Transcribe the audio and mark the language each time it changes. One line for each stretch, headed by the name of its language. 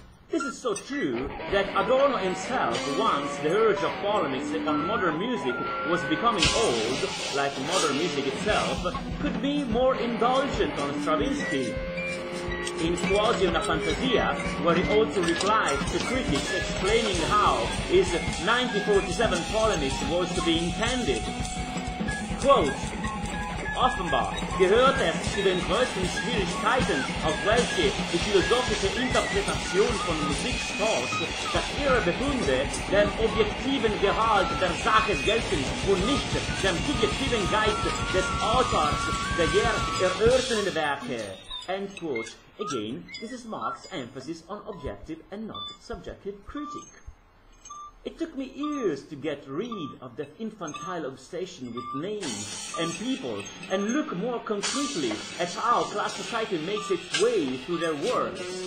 English: This is so true that Adorno himself, once the urge of polemics on modern music was becoming old, like modern music itself, could be more indulgent on Stravinsky. In Quasi una Fantasia, where he also replied to critics explaining how his 1947 polemics was to be intended. Quote,
German: Offenbar gehört es zu den größten Schwierigkeiten, auf welche die philosophische Interpretation von Musik stößt, dass ihre Befunde dem objektiven Gehalt der Sache gelten und nicht dem subjektiven Geist des Autors der erörternden Werke.
English: End quote. Again, this is Marx's emphasis on objective and not subjective critique. It took me years to get rid of that infantile obsession with names and people and look more concretely at how class society makes its way through their works.